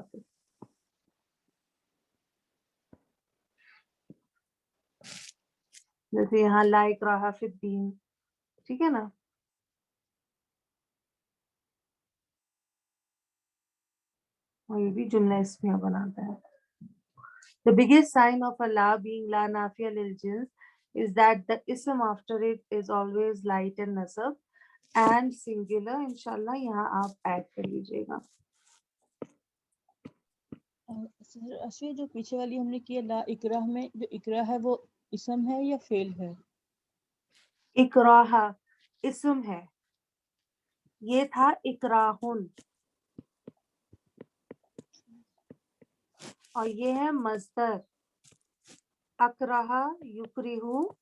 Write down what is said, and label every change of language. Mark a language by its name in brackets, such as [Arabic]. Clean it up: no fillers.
[Urdu] پھر جیسے یہاں لا اکراہ فی الدین، ٹھیک ہے نا. اور یہ بھی جملہ اسمیہ بناتا ہے. [English] The biggest sign of a la being la nafiya lil jins is that the ism after it is always light and nasab and singular. [Urdu] انشاءاللہ یہاں آپ ایڈ کر لیجئے گا. اسوی جو پیچھے والی ہم نے کیا لا اکراہ میں، جو اکراہ ہے وہ اسم ہے یا فعل ہے؟ اکراہ اسم ہے، یہ تھا اکراہن، اور یہ ہے مصدر اکراہ یکرہو.